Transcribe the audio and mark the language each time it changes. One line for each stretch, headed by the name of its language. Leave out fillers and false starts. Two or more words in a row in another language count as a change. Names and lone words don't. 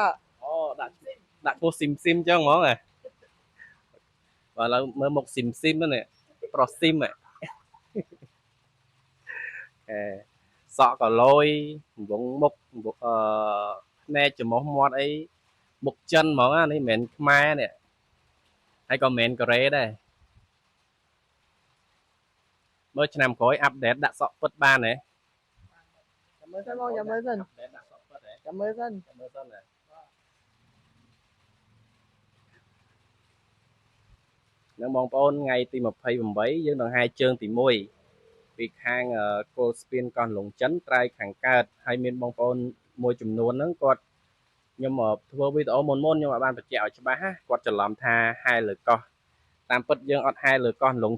Khmer: អូដាក់ឈ្មោះស៊ីមអញ្ចឹងហ្មងហ៎បាទឥឡូវមើលមុខស៊ីមហ្នឹងប្រុសស៊ីមសក់ក៏លយវងមុខភ្នែកច្រមុះមាត់អីមុខចិនហ្មងនេះមិនមែនខ្មែរនេះហើយក៏មិនមែនកូរ៉េដែរមើលឆ្នាំក្រោយអាប់ដេតដាក់សក់ពិតបានទេ
Vietnamese: cảm ơn con cảm ơn dân
Khmer: ដាក់សក់ពិតហ៎
Vietnamese: cảm ơn dân
Khmer: ចាំមើលសិនណានឹងបងប្អូនថ្ងៃទី28យើងនឹងហែជើងទី1ពីខាងគោលស្ពានកោះលងចិនត្រើយខាងកើតហើយមានបងប្អូនមួយចំនួនហ្នឹងគាត់ខ្ញុំធ្វើវីដេអូមុនខ្ញុំអាចបានបញ្ជាក់ឲ្យច្បាស់ណាគាត់ច្រឡំថាហែលើកោះតាមពិតយើងអត់ហែលើកោះលង